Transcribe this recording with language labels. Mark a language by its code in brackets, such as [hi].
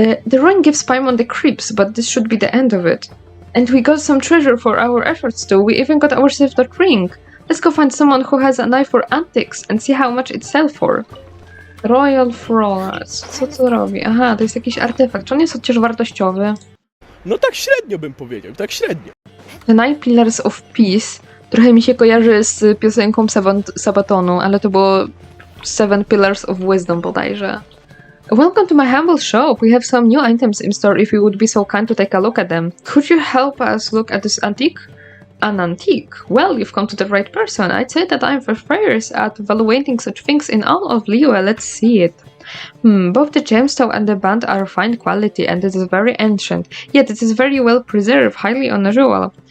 [en] The ruin gives Paimon the creeps, but this should be the end of it. And we got some treasure for our efforts too. We even got ourselves that ring. Let's go find someone who has an eye for antiques and see how much it sells for. [pl] Royal Flowers. Co to robi? Aha, to jest jakiś artefakt. Czy on jest chociaż wartościowy? No tak średnio bym powiedział, tak średnio. The Nine Pillars of Peace trochę mi się kojarzy z piosenką Sabatonu, ale to było Seven Pillars of Wisdom bodajże. [en] Welcome to my humble shop. We have some new items in store if you would be so kind to take a look at them. Could you help us look at this antique? An antique? Well, you've come to the right person. I'd say that I'm first at evaluating such things in all of Liyue. Let's see it. Both the gemstone and the band are fine quality and it is very ancient, yet it is very well preserved, highly unusual.